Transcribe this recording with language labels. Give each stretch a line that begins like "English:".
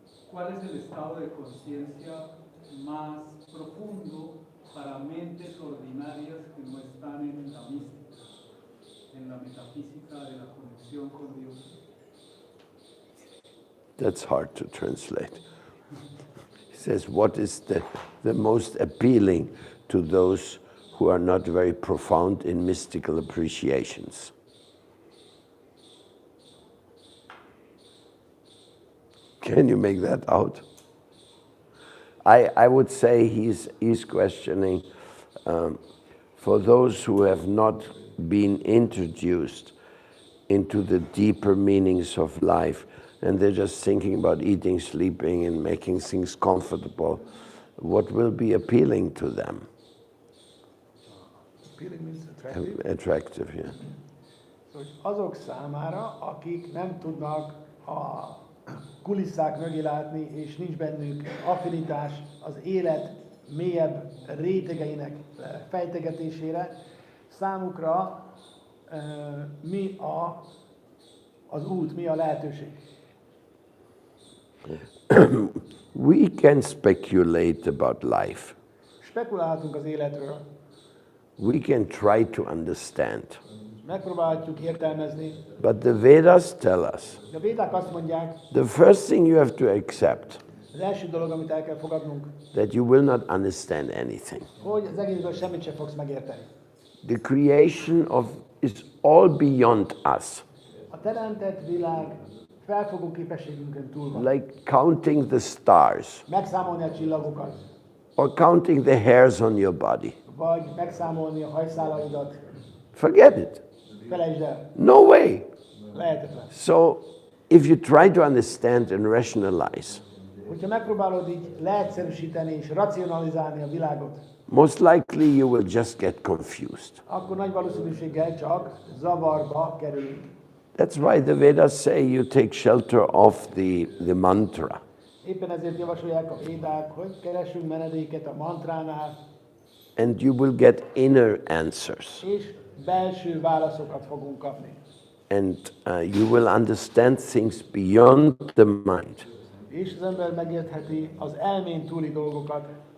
Spanish: ¿cuál es el estado de conciencia más profundo para mentes ordinarias que no están en la mística, en la metafísica de la conexión con Dios?
English: that's hard to translate. He says, what is the most appealing to those who are not very profound in mystical appreciations? Can you make that out? I would say he's questioning for those who have not been introduced into the deeper meanings of life, and they're just thinking about eating, sleeping, and making things comfortable, what will be appealing to them? Appealing means attractive. Attractive, yeah.
Hungarian: Hogy azok számára, akik nem tudnak a kulisszák mögé látni, és nincs bennük affinitás az élet mélyebb rétegeinek fejtegetésére, számukra mi az út, mi a lehetőség?
English: We can speculate about life.
Hungarian: Spekulálhatunk az életről,
English: We can try to understand.
Hungarian: megpróbálhatjuk értelmezni,
English: But the Vedas tell us,
Hungarian: de a védák azt mondják,
English: the first thing you have to accept,
Hungarian: az első dolog, amit el kell fogadnunk,
English: that you will not understand anything.
Hungarian: hogy az egészből semmit sem fogsz megérteni.
English: The creation is all beyond us,
Hungarian: A teremtett világ felfogó képességünkön túl van.
English: like counting the stars
Hungarian: Megszámolni a csillagokat,
English: or counting the hairs on your body.
Hungarian: vagy megszámolni a hajszálaidat.
English: Forget it.
Hungarian: Felejtsd el,
English: No way.
Hungarian: lehetetlen.
English: So if you try to understand and rationalize,
Hungarian: Hogyha megpróbálod így leegyszerűsíteni és racionalizálni a világot,
English: most likely you will just get confused.
Hungarian: akkor nagy valószínűséggel csak zavarba kerülünk.
English: That's why the Vedas say you take shelter of the mantra.
Hungarian: Éppen ezért javasolják a védák, hogy keressünk menedéket a mantránál,
English: And you will get inner answers.
Hungarian: és belső válaszokat fogunk kapni.
English: And you will understand things beyond the mind.
Hungarian: És az ember megértheti az elmén túli dolgokat.